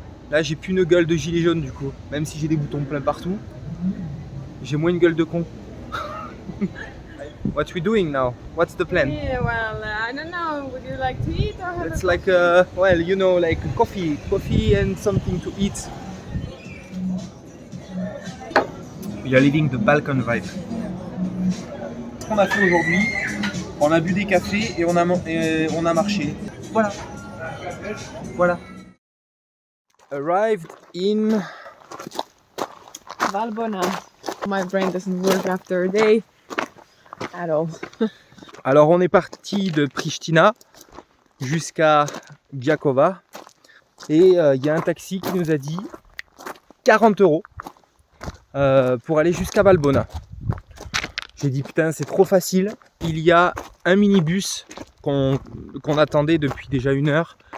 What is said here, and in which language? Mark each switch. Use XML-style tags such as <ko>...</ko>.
<fr>Là j'ai plus une gueule de gilet jaune du coup, même si j'ai des boutons plein partout. J'ai moins une gueule de con.</fr> <en>What we doing now? What's the plan? Yeah, well, I don't know. Would you like to eat or have It's a like well, you know, like coffee and something to eat. We are living the Balkan vibe.</en> <fr>Ce qu'on a fait aujourd'hui, on a bu des cafés et on a marché. Voilà. Voilà.</fr> <en>Arrived in Valbona. My brain doesn't work after a day at all.</en> <fr>Alors on est parti de Pristina jusqu'à Đakovo et il y a un taxi qui nous a dit 40 € pour aller jusqu'à Valbona. J'ai dit putain c'est trop facile, il y a un minibus qu'on attendait depuis déjà 1 heure.</fr>